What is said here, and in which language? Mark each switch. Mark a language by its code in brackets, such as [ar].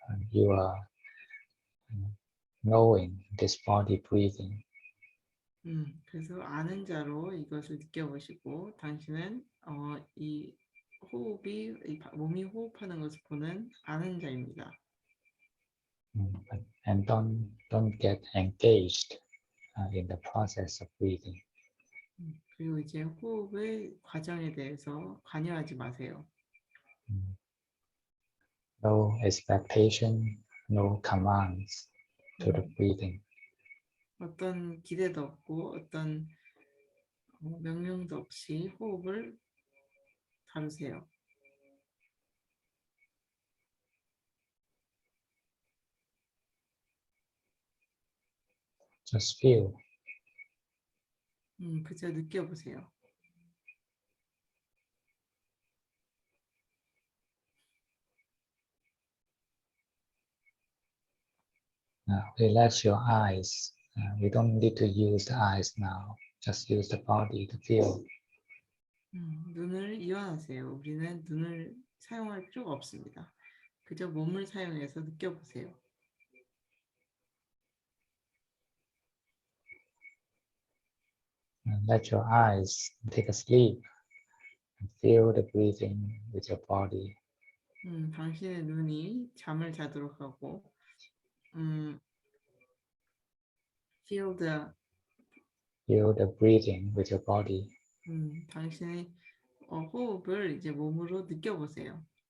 [en] You are knowing this body breathing. [ko] 그래서 아는 자로 이것을 느껴보시고 당신은 이 호흡이 몸이 호흡하는 것을 보는 아는 자입니다. [en] And don't get engaged in the process of breathing. [ko] 그리고 이제 호흡의 과정에 대해서 관여하지 마세요. [en] No expectation, no commands to the breathing. [ko] 어떤 기대도 없고 어떤 명령도 없이 호흡을 다루세요. [en] Just feel. [ko] 그저 느껴보세요. [en] Relax your eyes. We don't need to use the eyes now. Just use the body to feel. [ko] 눈을 이완하세요. 우리는 눈을 사용할 필요가 없습니다. 그저 몸을 사용해서 느껴보세요. [en] Let your eyes take a sleep and feel the breathing with your body. [ko] 당신의 눈이 잠을 자도록 하고 [en] feel the breathing with your body. [ko] 당신의 호흡을 이제 몸으로 느껴보세요.